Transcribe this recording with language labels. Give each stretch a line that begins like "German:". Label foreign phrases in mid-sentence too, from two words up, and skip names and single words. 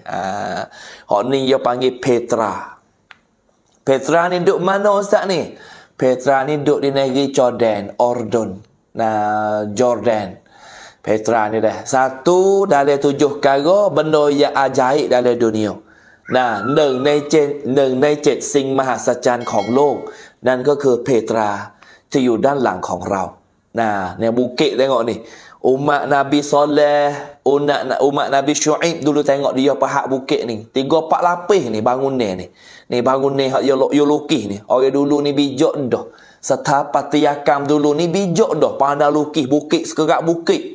Malay: Hak ni dia panggil Petra. Petra ni duduk mana Ustaz ni? Petra ni duduk di negeri Jordan, Ordon. Nah, Jordan. Petra ni dah satu dalam 7 perkara benda yang ajaib dalam dunia.
Thai: Nah, 1 ใน 7 สิ่งมหัศจรรย์ของโลกนั่นก็คือเพตราที่อยู่ด้านหลังของเรา
Malay: Nah, ni bukit tengok ni. Umat Nabi Soleh, umat Nabi Syuaib dulu tengok dia pahak bukit ni. 3-4 lapis ni bangun ni. Ni bangun ni hak you lukis ni. Orang dulu ni bijak dah. Setapatyakam dulu ni bijak dah. Pandai lukis bukit sekerak bukit.